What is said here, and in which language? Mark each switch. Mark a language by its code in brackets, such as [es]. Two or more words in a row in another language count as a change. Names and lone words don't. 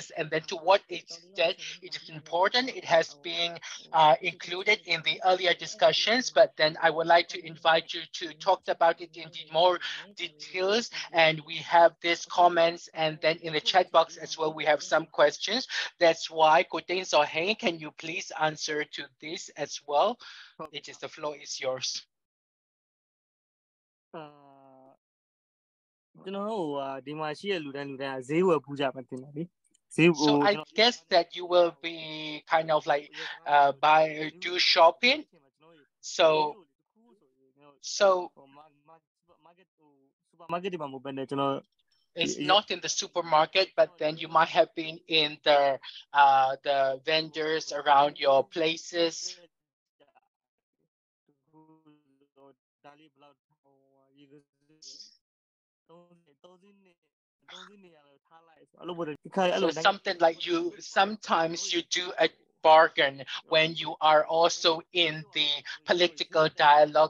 [en] And then to what extent it is important? It has been included in the earlier discussions, but then I would like to invite you to talk about it in more details. And we have these comments, and then in the chat box as well, we have some questions. That's why Koten or Hein, can you please answer to this as well? It is the floor is yours. [my] ကျွန်တော်တို့ဒီမှာရှိတဲ့လူတိုင်းဈေးဝယ်ပူကြမှာတင်တယ်လေ [en] So I guess that you will be kind of like do shopping. So [my] supermarket တွေမှာမဟုတ်ဘဲနဲ့ကျွန်တော် [en] it's not in the supermarket, but then you might have been in the vendors around your places. So something like sometimes you do a bargain when you are also in the political dialogue.